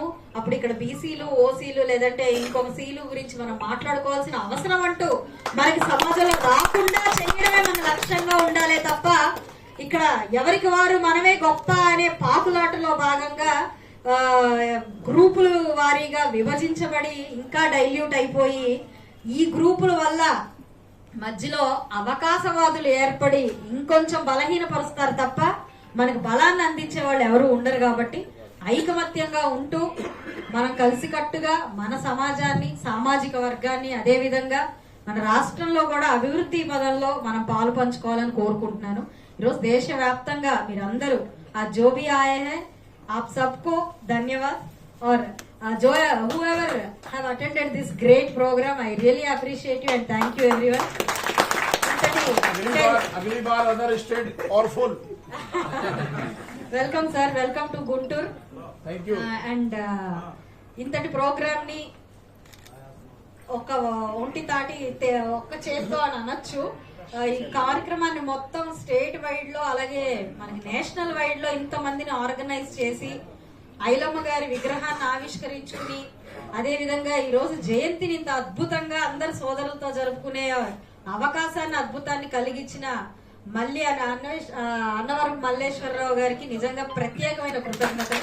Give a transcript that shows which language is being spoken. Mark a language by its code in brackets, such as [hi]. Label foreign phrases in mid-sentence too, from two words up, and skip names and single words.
[te] అప్పుడు ఇక్కడ బీసీలు, ఓసీలు లేదంటే ఇంకొక సీలు గురించి మనం మాట్లాడుకోవాల్సిన అవసరం అంటూ మనకి సమాజంలో రాకుండా చేయడమే మన లక్ష్యంగా ఉండాలే తప్ప ఇక్కడ ఎవరికి వారు మనమే గొప్ప అనే పాకులాటలో భాగంగా గ్రూపులు వారీగా విభజించబడి ఇంకా డైల్యూట్ అయిపోయి ఈ గ్రూపుల వల్ల మధ్యలో అవకాశవాదులు ఏర్పడి ఇంకొంచెం బలహీనపరుస్తారు తప్ప మనకు బలాన్ని అందించే వాళ్ళు ఎవరు ఉండరు. కాబట్టి ఐకమత్యంగా ఉంటూ మనం కలిసికట్టుగా మన సమాజాన్ని, సామాజిక వర్గాన్ని, అదే విధంగా మన రాష్ట్రంలో కూడా అభివృద్ధి పదంలో మనం పాలు పంచుకోవాలని కోరుకుంటున్నాను. ఈరోజు దేశవ్యాప్తంగా మీరందరూ ఆ [hi] जो भी आए हैं आप सबको धन्यवाद और जो [en] whoever have attended this great program, I really appreciate you and thank you everyone. [hi] अगली बार [en] other state [hi] और फुल. [en] welcome sir, welcome to Guntur. thank you. [te] అండ్ ఇంతటి ప్రోగ్రామ్ ని ఒక ఒంటి తాటి ఒక్క చేత్తో అని అనొచ్చు. ఈ కార్యక్రమాన్ని మొత్తం [en] state wide [te] లో అలాగే మనకి [en] national wide [te] లో ఇంత మందిని ఆర్గనైజ్ చేసి ఐలమ్మ గారి విగ్రహాన్ని ఆవిష్కరించుకుని అదే విధంగా ఈ రోజు జయంతిని ఇంత అద్భుతంగా అందరు సోదరులతో జరుపుకునే అవకాశాన్ని అద్భుతాన్ని కలిగించిన మళ్ళీ అన్నవరం మల్లేశ్వరరావు గారికి నిజంగా ప్రత్యేకమైన కృతజ్ఞతలు.